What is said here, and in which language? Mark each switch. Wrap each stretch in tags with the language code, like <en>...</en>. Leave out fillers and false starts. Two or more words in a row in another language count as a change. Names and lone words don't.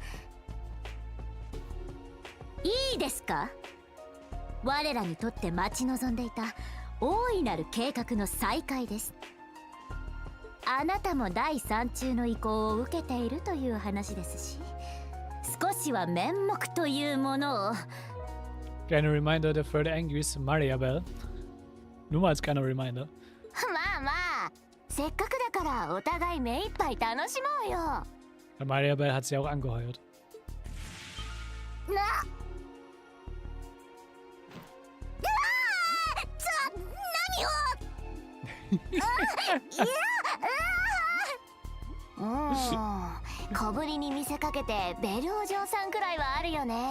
<ja>いいですか？我らにとって待ち望んでいた大いなる計画の再開です。あなたも第3中の意向を受けているという話ですし、少しは面目というものを。</ja> <de>Kleiner Reminder, der Third Angries Mariabel. Nur mal als kleiner Reminder.</de> <ja>まあまあ、せっかくだからお互い目いっぱい楽しもうよ。</ja> <de>Mariabel hat sie auch angeheuert.</de> <ja>な。小ぶりに見せかけてベルお嬢さんくらいはあるよね。</ja>